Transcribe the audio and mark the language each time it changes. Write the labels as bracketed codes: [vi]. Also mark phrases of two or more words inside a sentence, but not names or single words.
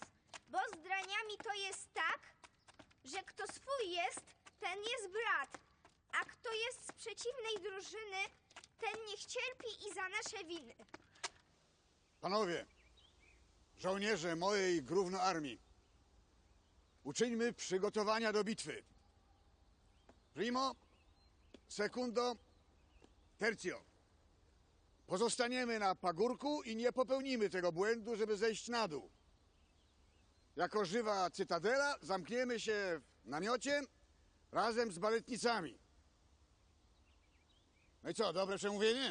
[pl] Bo z draniami to jest tak, że kto swój jest, ten jest brat. A kto jest z przeciwnej drużyny, ten niech cierpi i za nasze winy. Panowie, żołnierze mojej Grówno armii, uczyńmy przygotowania do bitwy. [la] Primo, secundo, tercio. [pl] Pozostaniemy na pagórku i nie popełnimy tego błędu, żeby zejść na dół. Jako żywa cytadela zamkniemy się w namiocie razem z baletnicami. No i co, dobre przemówienie?